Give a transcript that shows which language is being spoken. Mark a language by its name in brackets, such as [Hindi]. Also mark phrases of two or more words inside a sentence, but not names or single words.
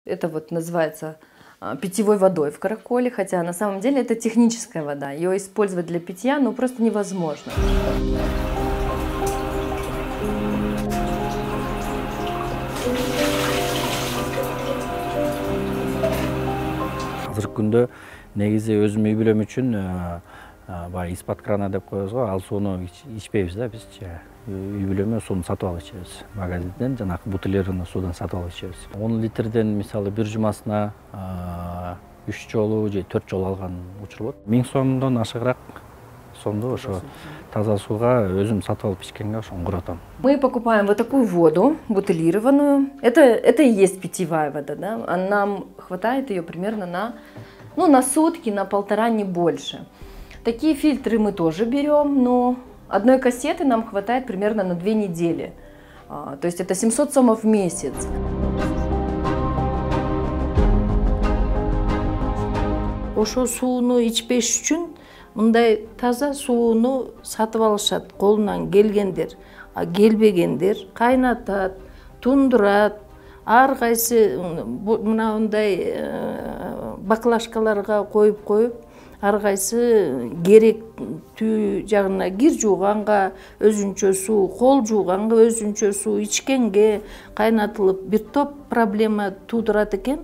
[Russian] Это вот называется питьевой водой в Караколе, хотя на самом деле это техническая вода. Ее использовать для питья ну, просто невозможно. [Kyrgyz] Азыркы күндө негизи өзүм үй бүлөм үчүн баягы [Russian] из-под крана [Kyrgyz] деп коебуз го, ал сууну ичпейбиз да биз. Үй бүлөмө сууну сатып алып ичебиз. Магазинден жанагы бутылированный суудан сатып алып ичебиз. 10 литрден мисалы бир жумасына 3 жолу же 4 жолу алган учур болот. 1000 сомдон ашыгыраак сомду ошо таза сууга өзүм сатып алып ичкенге ошону курутам. [Russian] Мы покупаем вот такую воду, бутылированную. Это и есть питьевая вода, да? А нам хватает ее примерно на сутки, на 1,5, не больше. Такие фильтры мы тоже берем, но одной кассеты нам хватает примерно на 2 недели. То есть это 700 сомов в месяц. [Kyrgyz] Ошо сууну ичпеш үчүн мындай таза сууну сатып алышат колунан келгендер. А келбегендер кайнатат, тундурат, ар кайсы мындай баклажкаларга коюп ар кайсы керектүү жагына кир жууганга өзүнчө суу, кол жууганга өзүнчө суу, ичкенге кайнатылып бир топ проблема туудурат экен.